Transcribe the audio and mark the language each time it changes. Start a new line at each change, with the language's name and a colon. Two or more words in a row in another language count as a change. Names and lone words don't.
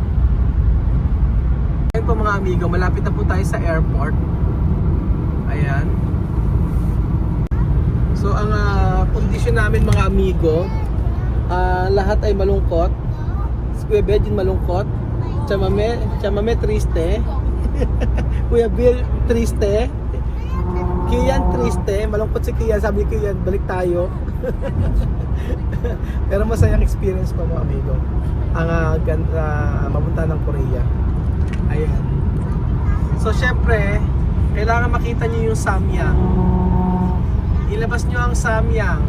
Filipino: Ayan po mga amigo, malapit na po tayo sa airport. Ayan. So ang kondisyon namin mga amigo, lahat ay malungkot. Si Kuya Bedjin malungkot. Chamame triste. Kuya Bill triste. Kian triste. Malungkot si Kian. Sabi ni Kian, balik tayo. Pero masayang experience pa mga amigo. Ang mapunta ng Korea. Ayan. So syempre, kailangan makita niyo yung Samyang. Ilabas niyo ang Samyang.